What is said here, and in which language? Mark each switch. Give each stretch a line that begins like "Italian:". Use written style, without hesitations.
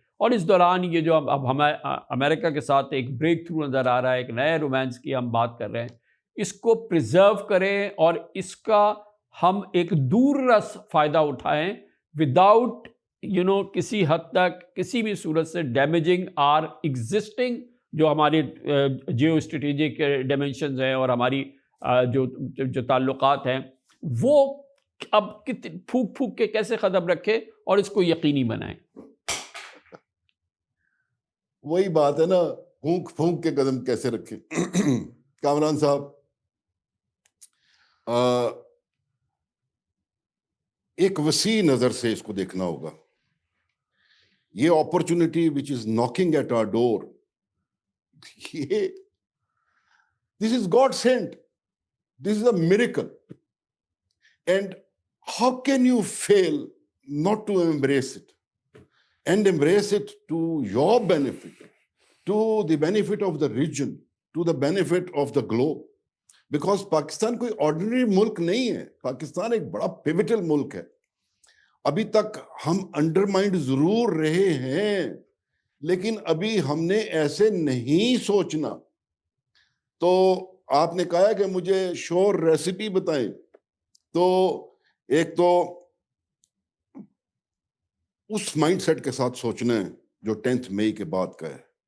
Urdu: اور اس دوران یہ جو اب ہمیں امریکہ کے ساتھ ایک بریک تھرو نظر آ رہا ہے، ایک نئے رومانس کی ہم بات کر رہے ہیں، اس کو پریزرو کریں اور اس کا ہم ایک دور رس فائدہ اٹھائیں وداؤٹ کسی حد تک کسی بھی صورت سے ڈیمیجنگ آر ایگزسٹنگ جو ہمارے جیو اسٹریٹجک ڈائمینشنز ہیں اور ہماری جو تعلقات ہیں وہ اب پھونک پھونک کے کیسے قدم رکھے اور اس کو یقینی بنائیں. وہی بات ہے نا، پھونک پھونک کے قدم کیسے رکھے. کامران صاحب، ایک وسیع نظر سے اس کو دیکھنا ہوگا.
English: یہ opportunity which is knocking at our door, this is God sent, this is a miracle. And how can you fail not to embrace it and embrace it to your benefit, to the benefit of the region, to the benefit of the globe.
Urdu: Because Pakistan کوئی ordinary ملک نہیں ہے، پاکستان ایک بڑا pivotal ملک ہے. ابھی تک ہم انڈرمائنڈ ضرور رہے ہیں لیکن ابھی ہم نے ایسے نہیں سوچنا. تو آپ نے کہا کہ مجھے شور ریسیپی بتائیں، تو ایک تو اس مائنڈ سیٹ کے ساتھ سوچنا ہے جو 10 مئی کے بعد کا ہے.